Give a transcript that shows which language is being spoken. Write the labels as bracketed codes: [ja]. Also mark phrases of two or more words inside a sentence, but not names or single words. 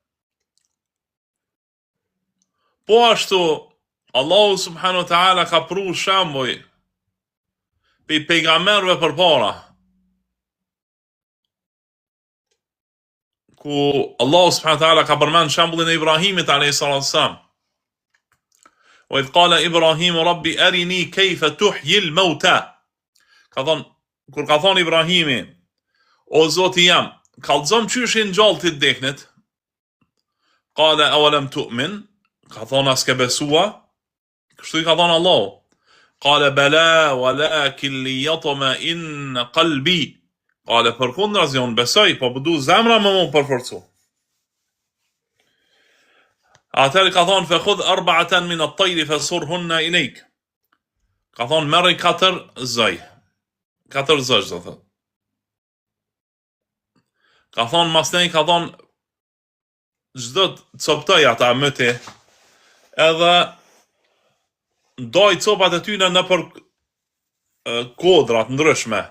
[sq] Po ashtu Allahu [ar] سبحانه وتعالى [sq] ka pru shembuj pe pejgamberëve përpara. Ku Allahu [ar] سبحانه وتعالى [sq] ka përmend shembullin e Ibrahimit [ar] عليه السلام. وإذ قال إبراهيم رب أرني كيف تحيي الموتى. [sq] Kur ka thonë Ibrahimi, o Zoti jam, kallëzom qysh i ngjallë ti deknit. [ar] قال أولم تؤمن, [sq] ka thonë as ke besua. Kështu i ka thonë Allahu. [ar] قال بلى ولكن ليطمئن قلبي. [sq] Qala përkundrazi unë besoj, po du zemra më përforcu. Atëherë ka thonë [ar] فخذ أربعة من الطير فصرهن إليك. [sq] Ka thonë merri 4 zoj. 4 zoj do thotë. Ka thonë masnej, ka thonë çdo të coptoj ata mëti, edhe ndoj copat e tyne në për kodrat ndryshme.